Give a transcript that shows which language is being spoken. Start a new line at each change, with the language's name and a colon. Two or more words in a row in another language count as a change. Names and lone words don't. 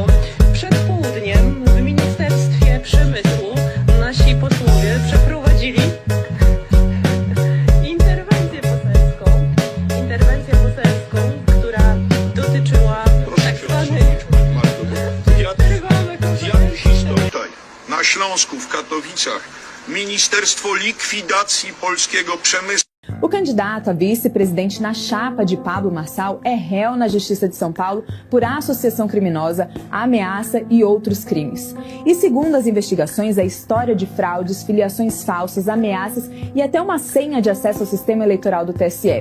Polish: Przed południem w Ministerstwie Przemysłu nasi posłowie przeprowadzili interwencję poselską, która dotyczyła tak zwanych Na Śląsku, w Katowicach, Ministerstwo Likwidacji Polskiego Przemysłu.
Portuguese: O candidato a vice-presidente na chapa de Pablo Marçal é réu na Justiça de São Paulo por associação criminosa, ameaça e outros crimes. E segundo as investigações, a história de fraudes, filiações falsas, ameaças e até uma senha de acesso ao sistema eleitoral do TSE.